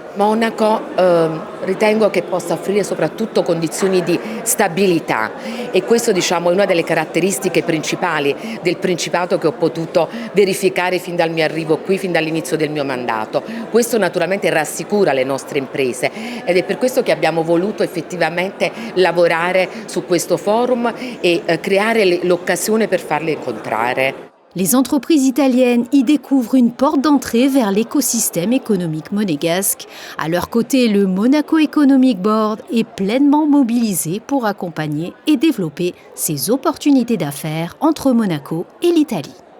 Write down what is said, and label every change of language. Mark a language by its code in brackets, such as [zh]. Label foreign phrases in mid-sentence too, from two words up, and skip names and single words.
[it] Monaco ritengo che possa offrire soprattutto condizioni di stabilità e questo è una delle caratteristiche principali del Principato che ho potuto verificare fin dal mio arrivo qui, fin dall'inizio del mio mandato. Questo naturalmente rassicura le nostre imprese ed è per questo che abbiamo voluto effettivamente lavorare su questo forum e creare l'occasione per farle incontrare. [fr] Les entreprises italiennes y découvrent une porte d'entrée vers l'écosystème économique monégasque. À leur côté, le Monaco Economic Board est pleinement mobilisé pour accompagner et développer ces opportunités d'affaires entre Monaco et l'Italie.